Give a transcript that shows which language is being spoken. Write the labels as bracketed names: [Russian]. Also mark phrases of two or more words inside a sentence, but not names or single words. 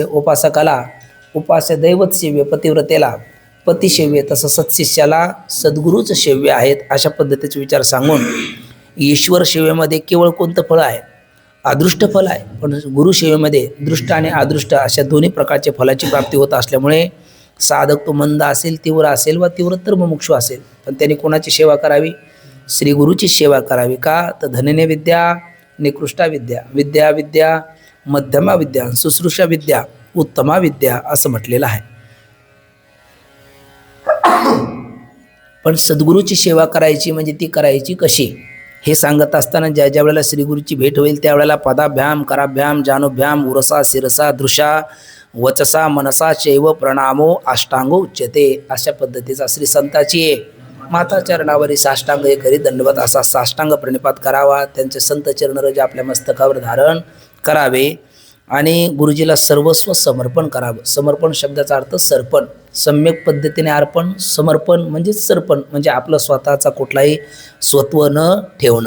[Marathi] उपासकाला उपास्य दैवत सेव्य, पतिव्रतेला पतिसेव्य, तसं सत्शिष्याला सद्गुरूच सेव्य आहेत अशा पद्धतीचे विचार सांगून ईश्वर सेवेमध्ये केवळ कोणतं फळ आहे? अदृष्ट फल आहे, पण गुरुसेवेमध्ये दृष्ट आणि अदृष्ट अशा दोन्ही प्रकारच्या फलाची प्राप्ती होत असल्यामुळे साधक तो मंद असेल, तीव्र असेल वा तीव्रतर मुमुक्षु असेल, पण त्यांनी कोणाची सेवा करावी? श्रीगुरूची सेवा करावी। का तर [Sanskrit] धनने विद्या, निकृष्टा विद्या, विद्या मध्यमा विद्या, शुश्रूषा विद्या, उत्तमा विद्या [Marathi] असं म्हटलेलं आहे। पण सद्गुरूची सेवा करायची म्हणजे ती करायची कशी हे सांगत असताना ज्या वेळेला श्रीगुरूची भेट होईल त्यावेळेला [Sanskrit] पदाभ्याम, कराभ्याम, जानोभ्याम, उरसा, शिरसा, दृशा, वचसा, मनसा चैव प्रणामो अष्टांगो उच्यते [Marathi] अशा पद्धतीचा श्री संताची माता चरणावरी साष्टांग हे करी दंडवत असा साष्टांग प्रणिपात करावा। त्यांचे संत चरणरज आपल्या मस्तकावर धारण करावे आणि गुरुजीला सर्वस्व समर्पण करावं। समर्पण शब्दाचा अर्थ सर्पण, सम्यक पद्धतीने अर्पण, समर्पण म्हणजे सर्पण म्हणजे आपलं स्वतःचा कुठलाही स्वत्व न ठेवणं।